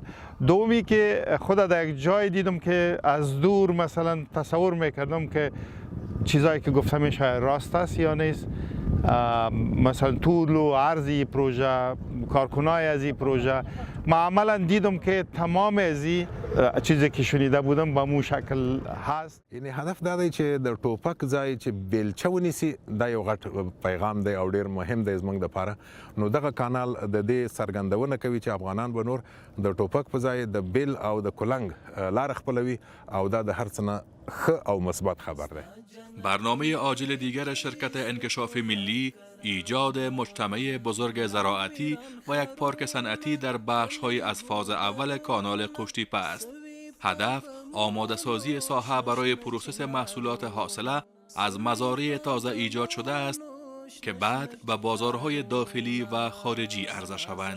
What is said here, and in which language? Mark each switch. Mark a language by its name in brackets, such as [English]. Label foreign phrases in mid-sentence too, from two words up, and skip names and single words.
[Persian] دومی که خود در یک جای دیدم که از دور مثلا تصور میکردم که چیزایی که گفتم میشه راست است یا نیست. مثلا طول و عرض این پروژه، کارکنای از این پروژه، ما عملا دیدم که تمام از این چیزی که شنیده بودم به مو شکل هست. [Pashto] یعنی هدف دا دی چې د ټوپک ځای چې بیلچه ونیسي، دا یو غټ پیغام دی او ډیر مهم دی زموږ دپاره. نو دغه کانال د دې څرګندونه کوي چې افغانان به نور د ټوپک په ځای د بیل او د کلنګ لار خپلوي او دا د هر څه نه ښه او مثبت خبر دی. [Persian] برنامه عاجل دیگر شرکت انکشاف ملی ایجاد مجتمع بزرگ زراعتی و یک پارک صنعتی در بخش‌های از فاز اول کانال قوشتیپه است. هدف آماده سازی ساحه برای پروسس محصولات حاصله از مزارع تازه ایجاد شده است که بعد به بازارهای داخلی و خارجی عرضه شوند.